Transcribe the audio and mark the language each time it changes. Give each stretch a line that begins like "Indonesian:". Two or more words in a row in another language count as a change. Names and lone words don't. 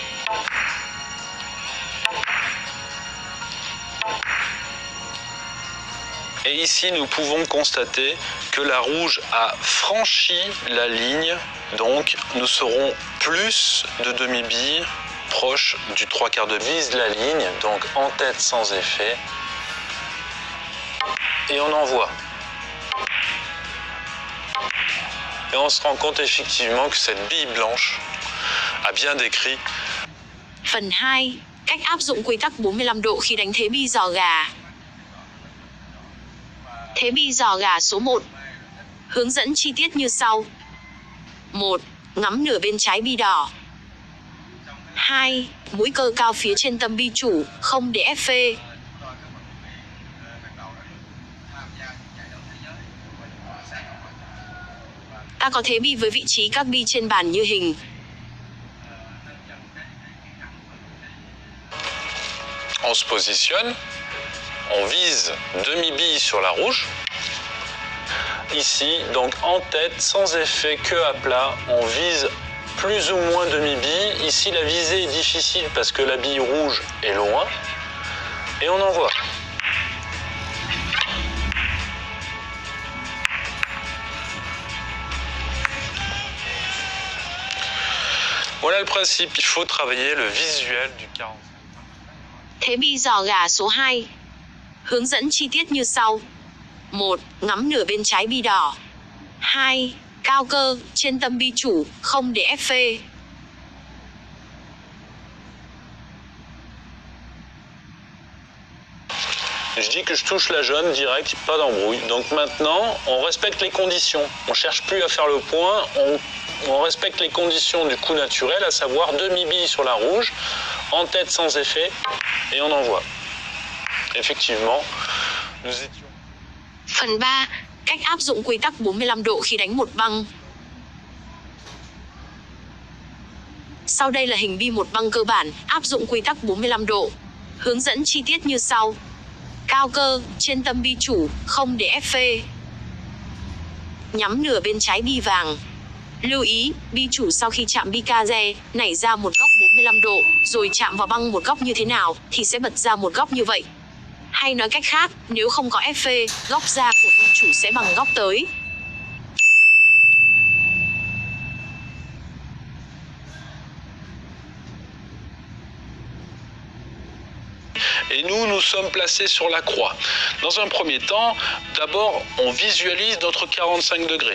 French: Et ici, nous pouvons constater que la rouge a franchi la ligne, donc nous serons plus de demi-bille, proche du 3/4 de vise la ligne, donc en tête sans effet, et on envoie. Et on se rend compte effectivement que cette bille blanche a bien décrit.
Vietnamese: Phần 2. Cách áp dụng quy tắc 45 độ khi đánh thế bi giò gà. Thế bi giò gà số 1. Hướng dẫn chi tiết như sau. 1. Ngắm nửa bên trái bi đỏ. 2. Mũi cơ cao phía trên tâm bi chủ, không để ép phê. Ta có thế bi với vị trí các bi trên bàn như hình.
French: On se positionne, on vise demi-bille sur la rouge. Ici, donc en tête, sans effet, que à plat, on vise plus ou moins demi-bille. Ici, la visée est difficile parce que la bille rouge est loin. Et on envoie. Voilà le principe, il faut travailler le visuel du 40.
Vietnamese: Thế bi giò gà số 2. Hướng dẫn chi tiết như sau. 1. Ngắm nửa bên trái bi đỏ. 2. Cao cơ, trên tâm bi chủ, không để ép phê.
French: Je dis que je touche la jaune direct, pas d'embrouille. Donc maintenant, on respecte les conditions. On cherche plus à faire le point, on respecte les conditions du coup naturel, à savoir demi-bille sur la rouge, en tête sans effet, et on envoie. Effectivement, nous étions...
Vietnamese: Phần 3. Cách áp dụng quy tắc 45 độ khi đánh một băng. Sau đây là hình bi một băng cơ bản, áp dụng quy tắc 45 độ. Hướng dẫn chi tiết như sau. Cao cơ, trên tâm bi chủ, không để ép phê. Nhắm nửa bên trái bi vàng. Lưu ý, bi chủ sau khi chạm bi ca-re, nảy ra một góc 45 độ, rồi chạm vào băng một góc như thế nào, thì sẽ bật ra một góc như vậy. Hay nói cách khác, nếu không có ép phê, góc ra của bi chủ sẽ bằng góc tới.
French: Et nous, nous sommes placés sur la croix. Dans un premier temps, d'abord, on visualise notre 45 degrés.